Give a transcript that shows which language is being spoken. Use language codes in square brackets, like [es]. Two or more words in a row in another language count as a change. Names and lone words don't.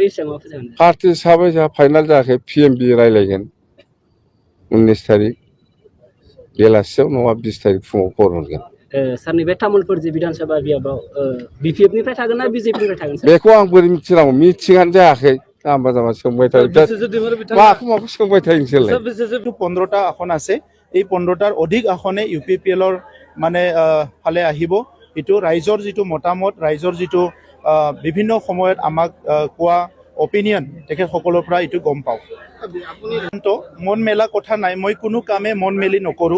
[brx] जोंहा फाइनाल जायाखै पिएमबि रायलायगोन 19 तारिख बेलासियाव नङा 20 तारिख फुङाव खबर हरगोन सर नैबे तामुलपुर जि बिधानसभा बियाबाव बिपिएफनिफ्राय थागोन ना बिजेपिनिफ्राय थागोन बेखौ आं बोरै मिथिनांगौ मिथिङानो जायाखै जाम्बा सोंबाय थायो माखौ सोंबाय थायो नोंसोरलाय [as] 15টা আসন আছে এই 15টাৰ অধিক আসনে ইউপিপিএলৰ মানে ফালে আহিব এইটো ৰাইজৰ যিটো মতামত, ৰাইজৰ যিটো বিভিন্ন সময়ত আমাক কোৱা অপিনিয়ন, তেখেতসকলৰ পৰা এইটো গম পাওঁ। তো মন মেলা কথা নাই, মই কোনো কামে মন মেলি নকৰোঁ।